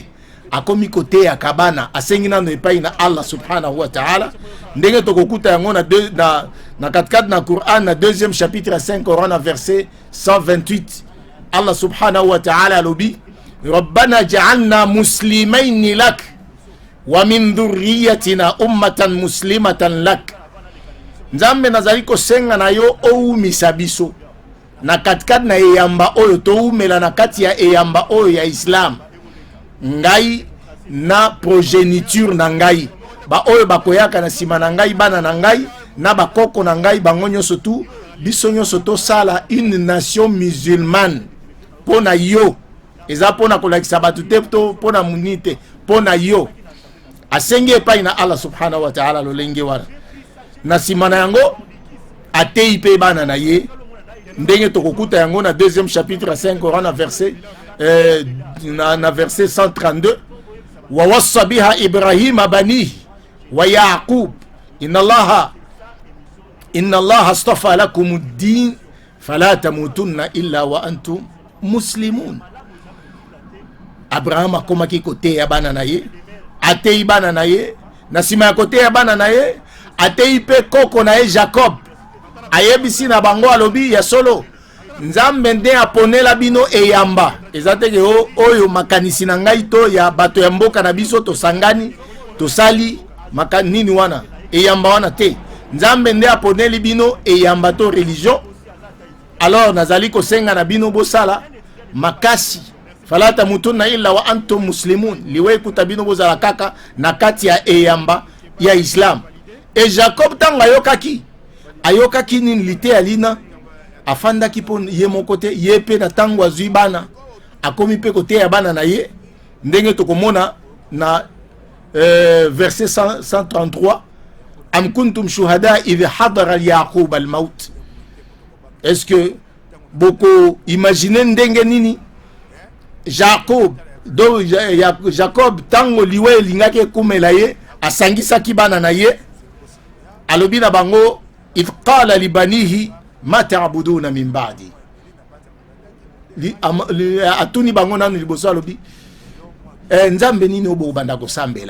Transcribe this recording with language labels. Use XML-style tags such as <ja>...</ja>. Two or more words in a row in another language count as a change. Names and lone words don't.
<ln>Akomi kote ya kabana asengi nano epai na Allah</ln> <ar>سبحانه وتعالى.</ar> <ln>Ndenge tokokuta yango na katikati na Quran na 2e chapitre 5 Coran na verset 128.</ln> <ar>الله سبحانه وتعالى alobi ربنا اجعلنا مسلمين لك ومن ذريتنا أمة مسلمة لك.</ar> <ln>Nzambe nazali kosenga na yo oumisa biso na katikati na eyamba oyo toumela na kati ya eyamba oyo ya Islam. Ngai na progéniture na ngai ba oyo bakoyaka na sima na ngai bana na ngai na bakoko na ngai bango nyonso tu biso nyonso tosala</ln> <fr>une nation musulmane</fr> <ln>pona yo. Eza pona kolakisa batu te pona munite pona yo. Asengi epai na Allah</ln> <ar>سبحانه وتعالى</ar> <ln>lolenge wana na sima na yango atei pe bana na ye ndenge tokokuta yango na</ln> <fr>deuxième chapitre</fr> <ln>5 Coran na verset na verset 132</ln> <ar>ووصى بها إبراهيم بنيه ويعقوب إن الله اصطفى لكم الدين فلا تموتن إلا وأنتم مسلمون.</ar> <ln>Abraham akomaki kote ya bana na ye, atei bana na ye, na sima ya kote ya bana na ye atei pe koko na ye Jacob, ayebisi na bango alobi ya solo Nzambe nde aponela bino eyamba ezateke oyo makanisi na ngai to ya bato ya mboka na biso tosangani tosali nini wana eyamba wana te. Nzambe nde aponeli bino eyamba to religion. Alors nazali kosenga na bino bosala makasi</ln> <ar>فلا تموتن إلا وأنتم مسلمون,</ar> <ln>liwe kuta bino bozala kaka na kati ya eyamba ya Islam. E Jacob tanga ayokaki nini lite alina afanda kipo ye mokote ye pe na tango azui bana akomi pe kote ya bana na ye ndenge tokomona na verset 133</ln> <ar>أم كنتم شهداء إذ حضر يعقوب الموت.</ar> <fr>Est-ce que</fr> <ln>boko imagine ndenge nini Jacob tango liwe lingake kumela ye asangisaki bana na ye alobi na bango</ln> <ar>إذ قال لبنيه ما تعبدون من بعدي,</ar> <ln>atuni bango nanu liboso alobi nzambe nini obo banda kosambela.</ln>